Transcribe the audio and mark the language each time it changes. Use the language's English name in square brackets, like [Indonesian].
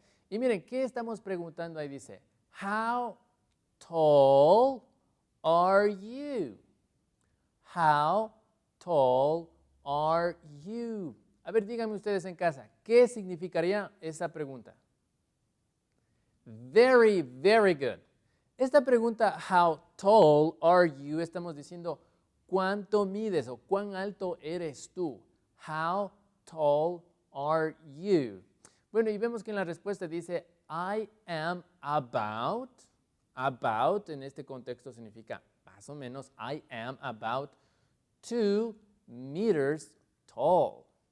[Spanish] Y miren, ¿qué estamos preguntando ahí? [English] Dice, how tall are you? How tall are you? [Spanish] A ver, díganme ustedes en casa, ¿qué significaría esa pregunta? [English] Very, very good. Esta pregunta, how tall are you? [Spanish] Estamos diciendo, ¿cuánto mides o cuán alto eres tú? How tall are you? Bueno, y vemos que en la respuesta dice, I am about. About en este contexto significa más o menos, I am about 2 meters tall.